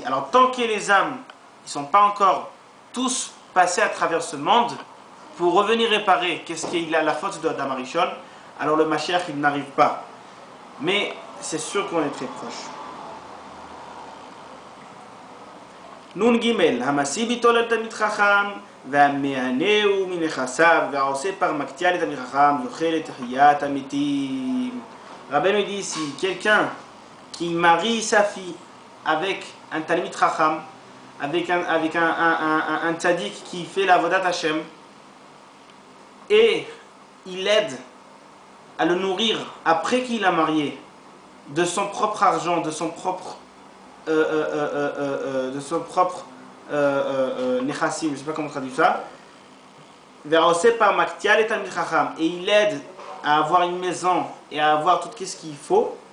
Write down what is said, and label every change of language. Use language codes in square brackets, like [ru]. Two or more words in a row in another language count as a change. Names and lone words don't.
[fr] Alors tant que les âmes ne sont pas encore tous passés à travers ce monde, pour revenir réparer qu'est-ce qu'il a la faute de Adam Arishon, alors le Mashiach il n'arrive pas. Mais c'est sûr qu'on est très proche. [he] נון גימל, המשיא בתו לתלמיד חכם, והמענהו מנכסיו, והעושה פרמקתיה לתלמיד חכם, זוכה לתחיית המתים. [fr] Rabbeinu dit ici, quelqu'un qui marie sa fille avec un [he] תלמיד חכם, [fr] avec un tzaddik qui fait la [he] עבודת השם, [fr] et il aide à le nourrir après qu'il l'a marié, de son propre argent, de son propre nechassim, je ne sais pas comment traduire ça, et il aide à avoir une maison et à avoir tout ce qu'il faut.